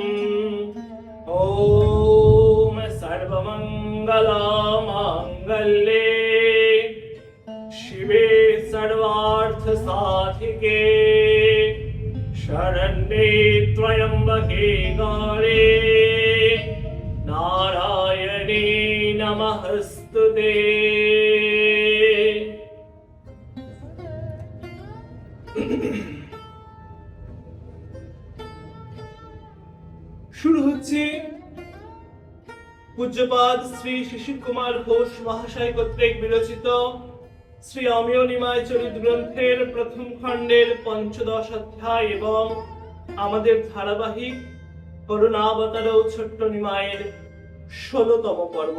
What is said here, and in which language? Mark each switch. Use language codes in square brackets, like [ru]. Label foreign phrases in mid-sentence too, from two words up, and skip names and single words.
[sa] ॐ सर्वमङ्गलमाङ्गल्ये शिवे सर्वार्थसाधिके शरण्ये त्र्यम्बके गौरी नारायणे नमस्तुते। [bn] শুরু হচ্ছে পূজ্যপাদ শ্রী শিশির কুমার ঘোষ মহাশয় কর্তৃক বিরচিত শ্রী অমিয় নিমাই চরিত গ্রন্থের প্রথম খণ্ডের 15 অধ্যায় এবং আমাদের ধারাবাহিক করুণাবতারৌ ছোট্ট নিমাইয়ের 16তম পর্ব।